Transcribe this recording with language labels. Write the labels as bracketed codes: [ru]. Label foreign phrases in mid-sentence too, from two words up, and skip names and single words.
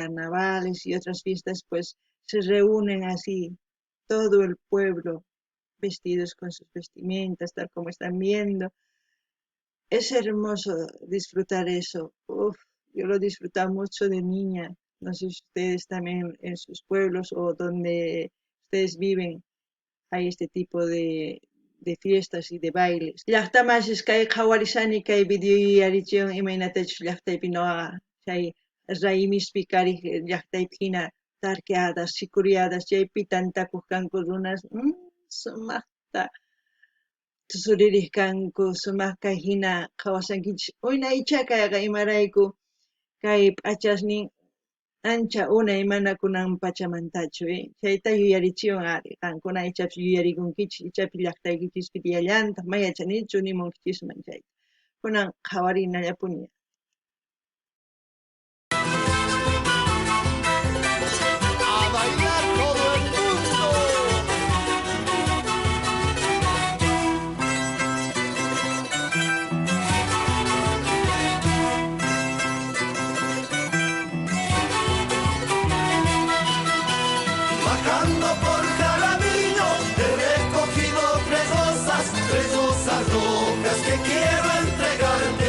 [es] carnavales y otras fiestas, pues se reúnen así, todo el pueblo, vestidos con sus vestimentas, tal como están viendo. Es hermoso disfrutar eso. Uf, yo lo disfrutaba mucho de niña. No sé si ustedes también en sus pueblos o donde ustedes viven hay este tipo de fiestas y de bailes. [qu] Llaqtamasis kay qhawarisani kay videoyarichiywan imaynatachus llaqtaypi ñuqaqa chay raymispi kariq llaqtaypi hina tarkiadas, sikuriadas chaypi tantakuq kanku runas sumaqta tusuririq kanku sumaq kay hina qhawasankichis unaycha kayqa imarayku kay p'achasnin ancha unay mana kunan pachamantachu chayta yuyarichiwan ari qankuna ichapi yuyarikunkichis ichapi llaqtaykichis diallantaq mayachanichu nimunkichisman chayta kunan qhawarinallapuni. [es] A bailar todo el mundo. Bajando por Jaramillo he recogido tres rosas rojas que quiero entregarte.